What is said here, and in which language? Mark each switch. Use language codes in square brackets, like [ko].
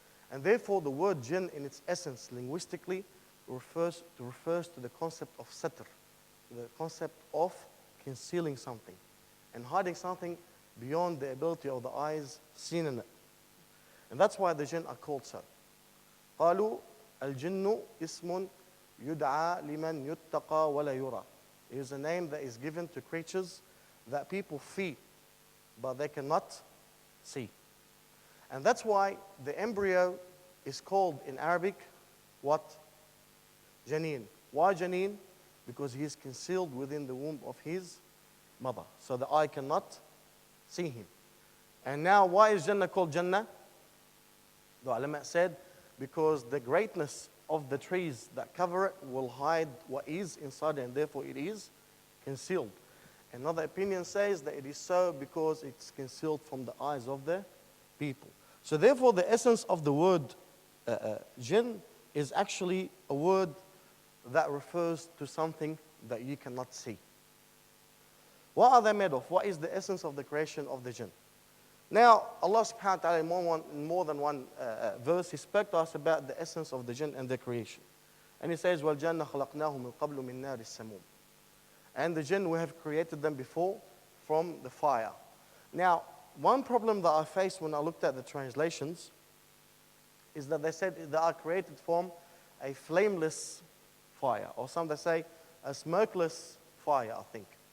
[en] And therefore, the word jinn in its essence, linguistically, refers to the concept of satr, the concept of concealing something and hiding something beyond the ability of the eyes seen in it. And that's why the jinn are called so. [ar] قالوا الجن اسم يدعى لمن يتقى ولا يرى. [en] It is a name that is given to creatures that people fear, but they cannot see. And that's why the embryo is called in Arabic, what? Janeen. Why Janeen? Because he is concealed within the womb of his mother. So the eye cannot see him. And now, why is Jannah called Jannah? The ulama said, because the greatness of the trees that cover it will hide what is inside, and therefore it is concealed. Another opinion says that it is so because it's concealed from the eyes of the people. So therefore, the essence of the word jinn is actually a word that refers to something that you cannot see. What are they made of? What is the essence of the creation of the jinn? Now, Allah subhanahu wa ta'ala in more than one verse, He spoke to us about the essence of the jinn and the creation. And He says, [ar] وَالْجَنَّ خَلَقْنَاهُ مِنْ قَبْلُ مِنْ نَارِ السَّمُومِ. [en] And the jinn, we have created them before from the fire. Now, one problem that I faced when I looked at the translations is that they said they are created from a flameless fire, or some they say a smokeless fire, I think.